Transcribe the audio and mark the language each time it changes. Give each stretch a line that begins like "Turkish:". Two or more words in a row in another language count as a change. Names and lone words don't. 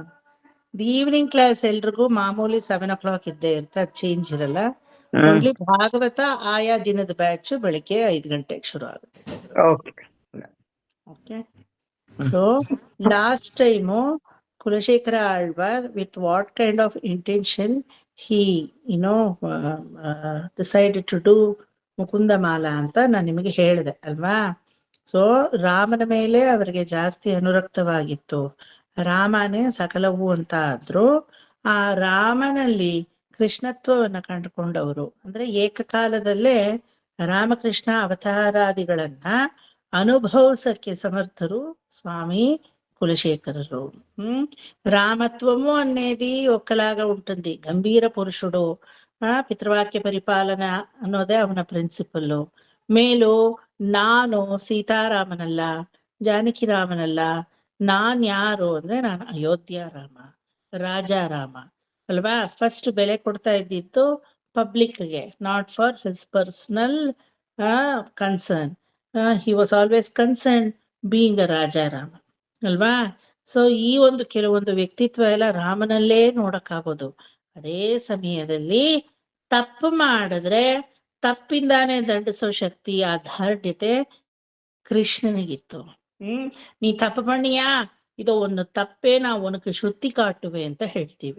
English: evening class
Kannada: ಎಲ್ರಿಗೂ ಮಾಮೂಲಿ 7 o'clock ಇದ್ದೇ ಇರುತ್ತೆ, ಅದು ಚೇಂಜ್ ಇರಲ್ಲ. ಓನ್ಲಿ ಭಾಗವತ ಆಯಾ ದಿನದ ಬ್ಯಾಚ್ ಬೆಳಿಗ್ಗೆ 5 ಗಂಟೆಗೆ ಶುರು ಆಗುತ್ತೆ.
English: Okay. So last time ಕುಲಶೇಖರ ಆಳ್ವಾರ್, with what kind of intention he decided to do ಮುಕುಂದಮಾಲ
Kannada: ಅಂತ ನಾನು ನಿಮಗೆ ಹೇಳಿದೆ ಅಲ್ವಾ? ಸೊ ರಾಮನ ಮೇಲೆ ಅವರಿಗೆ ಜಾಸ್ತಿ ಅನುರಕ್ತವಾಗಿತ್ತು. ರಾಮನೇ ಸಕಲವು ಅಂತ ಆದ್ರು. ಆ ರಾಮನಲ್ಲಿ ಕೃಷ್ಣತ್ವವನ್ನ ಕಂಡುಕೊಂಡವರು, ಅಂದ್ರೆ ಏಕಕಾಲದಲ್ಲೇ ರಾಮಕೃಷ್ಣ ಅವತಾರಾದಿಗಳನ್ನ ಅನುಭವಿಸಕ್ಕೆ ಸಮರ್ಥರು ಸ್ವಾಮಿ కులశేఖరరు.
Telugu: రామత్వము అనేది ఒక్కలాగా ఉంటుంది. గంభీర పురుషుడు, పితృవాక్య పరిపాలన
Kannada: ಅನ್ನೋದೇ ಅವನ ಪ್ರಿನ್ಸಿಪಲ್. ಮೇಲು ನಾನು ಸೀತಾರಾಮನಲ್ಲ, ಜಾನಕಿ ರಾಮನಲ್ಲ, ನಾನ್ ಯಾರು ಅಂದ್ರೆ ನಾನು ಅಯೋಧ್ಯ ರಾಮ, ರಾಜಾರಾಮ ಅಲ್ವಾ? ಫಸ್ಟ್ ಬೆಲೆ ಕೊಡ್ತಾ ಇದ್ದಿತ್ತು ಪಬ್ಲಿಕ್ಗೆ,
English: not for his personal concern. He was always concern being a ರಾಜಾರಾಮ ಅಲ್ವಾ?
Kannada: ಸೊ ಈ ಒಂದು ಕೆಲವೊಂದು ವ್ಯಕ್ತಿತ್ವ ಎಲ್ಲ ರಾಮನಲ್ಲೇ ನೋಡಕ್ಕಾಗೋದು. ಅದೇ ಸಮಯದಲ್ಲಿ ತಪ್ಪು ಮಾಡಿದ್ರೆ ತಪ್ಪಿಂದಾನೇ ದಂಡಿಸೋ ಶಕ್ತಿ, ಆ ದಾರ್ಢ್ಯತೆ ಕೃಷ್ಣನಿಗಿತ್ತು.
Tamil: நீ தப்பு பண்ணியா,
Kannada: ಇದು ಒಂದು ತಪ್ಪೇ,
Tamil: நாம் உனக்கு ஸ்ருதி காட்டுவே
Kannada: ಅಂತ ಹೇಳ್ತೀವಿ.